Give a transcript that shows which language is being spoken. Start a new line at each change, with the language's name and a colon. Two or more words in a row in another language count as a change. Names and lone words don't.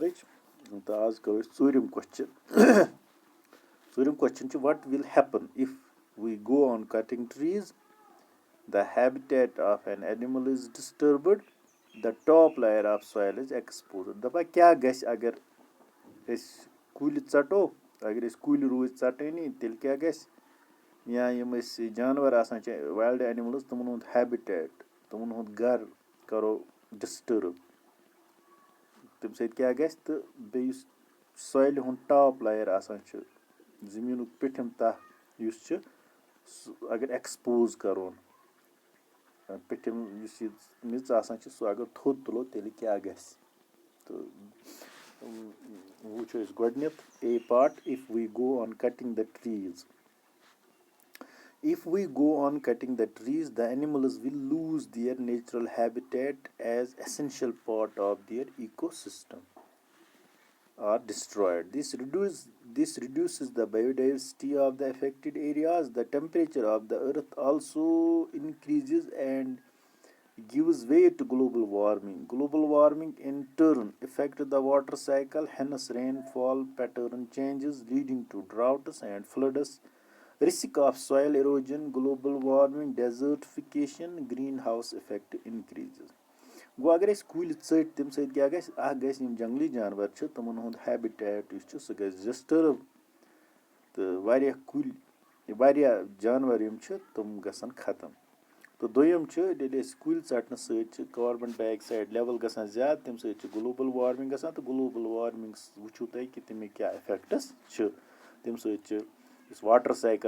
Kashmiri: Az karo tzoorim question. Tzoorim question
English: what will happen if we go on cutting trees? The habitat of an animal is disturbed. The top layer of soil is exposed.
Kashmiri: دَپان کیٛاہ گژھِ اگر أسۍ کُلۍ ژَٹو اگر أسۍ کُلۍ روٗدۍ ژَٹٲنی تیٚلہِ کیٛاہ گژھِ یا یِم أسۍ جانوَر آسان چھِ
English: wild animals
Kashmiri: تِمَن ہُنٛد ہیبِٹیٹ تِمَن ہُنٛد گَرٕ کَرو ڈِسٹٔرٕب تَمہِ سۭتۍ کیٛاہ گژھِ تہٕ بیٚیہِ یُس سویلہِ ہُنٛد
English: top layer
Kashmiri: آسان چھُ زٔمیٖنُک پیٚٹھِم تَہہ یُس چھُ سُہ اگر ایٚکٕسپوز کَرون پیٚٹھِم یُس یہِ میٚژ آسان چھِ سُہ اگر تھوٚد تُلو تیٚلہِ کیٛاہ گژھِ تہٕ وٕچھو أسۍ گۄڈٕنیٚتھ
English: A part if we go on cutting the trees If we go on cutting the trees, the animals will lose their natural habitat as essential part of their ecosystem are destroyed. This reduces the biodiversity of the affected areas. The temperature of the earth also increases and gives way to global warming. Global warming in turn affects the water cycle, hence rainfall pattern changes leading to droughts and floods. Risk of soil erosion, global warming, desertification, greenhouse effect increases.
Kashmiri: گوٚو اگر أسۍ کُلۍ ژٔٹۍ تَمہِ سۭتۍ کیٛاہ گژھِ اکھ گژھِ یِم جنٛگلی جانوَر چھِ تِمَن ہُنٛد ہیبِٹیٹ یُس چھُ سُہ گژھِ ڈِسٹٔرٕب تہٕ واریاہ کُلۍ واریاہ جانوَر یِم چھِ تِم گژھن ختم تہٕ دوٚیِم چھُ ییٚلہِ أسۍ کُلۍ ژَٹنہٕ سۭتۍ چھِ
English: carbon dioxide level
Kashmiri: گژھان زیادٕ تَمہِ سۭتۍ چھِ
English: global warming
Kashmiri: گژھان تہٕ
English: global warming
Kashmiri: وٕچھو تُہۍ کہِ تَمِکۍ کیٛاہ اِفیکٹٕس چھِ تَمہِ سۭتۍ چھِ یُس
English: water cycle